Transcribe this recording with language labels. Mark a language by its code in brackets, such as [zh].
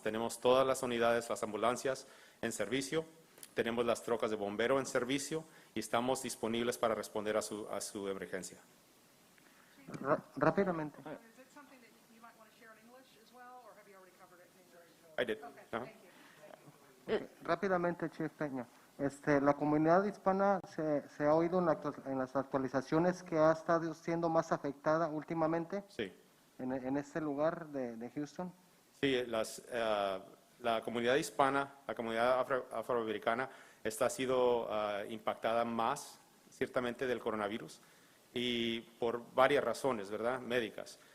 [es] Tenemos todas las unidades, las ambulancias en servicio, tenemos las trocas de bombero en servicio y estamos disponibles para responder a su emergencia. Rápidamente. [en] Is it something that you might want to share in English as well, or have you already covered it in English? I did. Okay, Uh-huh. thank you. [es] Rápidamente, Chief Peña. La comunidad hispana se ha oído en las actualizaciones que ha estado siendo más afectada últimamente Sí. en este lugar de Houston. Sí, la comunidad hispana, la comunidad afroamericana, ha sido impactada más, ciertamente, del coronavirus y por varias razones, ¿verdad?, médicas.